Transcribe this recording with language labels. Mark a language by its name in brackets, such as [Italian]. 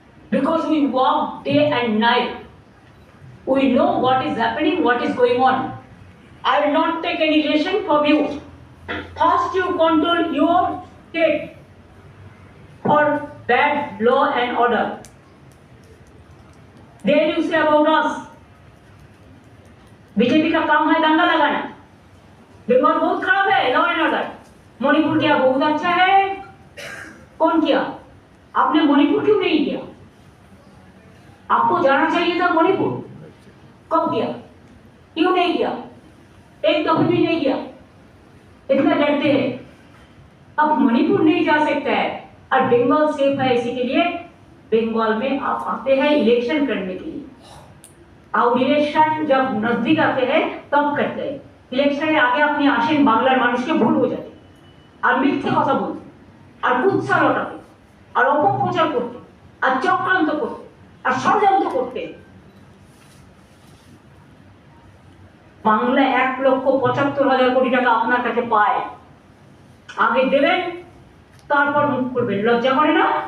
[English] Because we walk day and night, we know what is happening, what is going on. I will not take any lesson from you. First you control your state for bad law and order. Then you say about us. [Hindi] BJP का काम है दंगा लगाना। बंगाल बहुत खराब है, law and order. Manipur क्या बहुत अच्छा है? कौन किया? आपने मणिपुर क्यों नहीं किया? आपको जाना चाहिए था मणिपुर। कब किया? क्यों नहीं किया? एक दफे भी नहीं किया। इतना डरते हैं। अब मणिपुर नहीं जा सकता है और बंगाल सेफ है, इसी के लिए बंगाल में आप आते हैं इलेक्शन करने के लिए। और इलेक्शन जब नजदीक आते हैं तब करते हैं। इलेक्शन आगे अपनी आशीन बांग्लार मानुष के भूल हो जाते। [Bangla] আর মিথ্যে কথা বলতে, আর কুৎসা লটাতে, আর অপপ্রচার করতে, আর চক্রান্ত করতে, আর ষড়যন্ত্র করতে। বাংলা 1,75,000 কোটি টাকা আপনার কাছে পায়, আগে দেবেন তারপর মুখ করবেন। লজ্জা করে না?